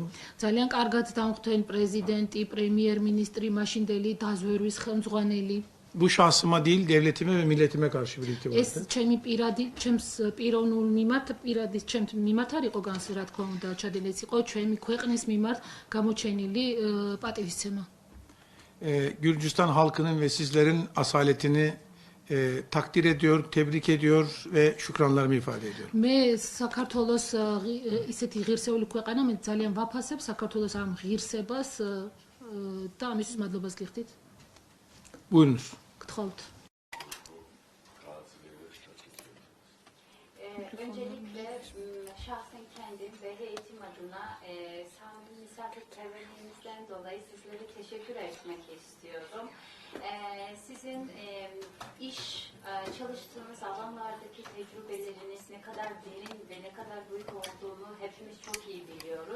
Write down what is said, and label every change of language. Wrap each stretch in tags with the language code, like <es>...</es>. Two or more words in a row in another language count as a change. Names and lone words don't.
<ka>ძალიან კარგად დამხვდნენ პრეზიდენტი, პრემიერ-მინისტრი, მაშინდელი დაზვერვის ხელმძღვანელი.</ka> <tr>Bu şahsıma değil, devletime ve milletime karşı bir</tr> <ka>ეს</ka> <tr>itibardı.</tr> <ka>ჩემი პირადი, ჩემს პიროვნულ მიმართ, პირადი ჩემს მიმართ არ იყო განსი, რა თქმა უნდა, ჩადენილი ეს იყო ჩემი ქვეყნის მიმართ გამოჩენილი პატივისცემა.</ka> <tr>Gürcistan halkının ve sizlerin asaletini takdir ediyor, tebrik ediyor ve şükranlarımı ifade ediyorum.</tr> <ka>მე საქართველოს ისეთი ღირსეული ქვეყანა, მე ძალიან ვაფასებ საქართველოს ამ ღირსებას და ამისთვის მადლობას გიხდით.</ka> <tr>Buyurunuz.</tr> <ka>გთხოვთ.</ka> <tr>Öncelikle şahsen kendim ve heyetim adına samimi misafirperverliğinizden dolayı sizlere teşekkür etmek istiyorum. Sizin iş çalıştığınız alanlardaki tecrübeleriniz ne kadar derin ve ne kadar büyük olduğunu hepimiz çok iyi biliyoruz.</tr>